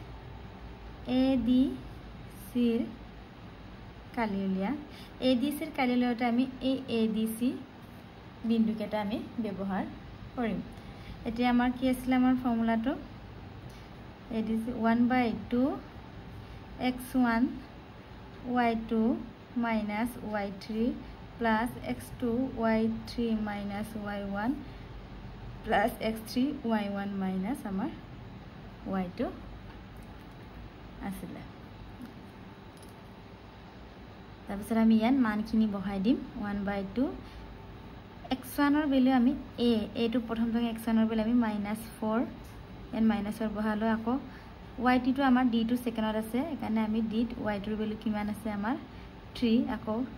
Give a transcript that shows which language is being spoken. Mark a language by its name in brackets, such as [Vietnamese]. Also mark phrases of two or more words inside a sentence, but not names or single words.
[Assamese] ADC ৰ কালি উলিয়া ADC ৰ কালি উলিয়াওতে আমি এই ADC বিন্দু কেটা আমি ব্যৱহাৰ কৰিম এতিয়া আমাৰ কি আছিল আমাৰ ফৰ্মুলাটো ADC 1/2 x1 y2 y3 plus x2 y3 y1 plus x3 y1 minus আমাৰ y2 আছিল তাৰপিছত আমি ইয়াত মানখিনি বহাই দিম 1/2 x1 ৰ ভ্যালু আমি a টো প্ৰথমটো x1 ৰ ভ্যালু আমি -4 এন মাইনাসৰ বহালো আকৌ y2 টো আমাৰ d টো সেকেন্ডত আছে একাৰণে আমি d y2 ৰ ভ্যালু কিমান আছে আমাৰ 3 আকৌ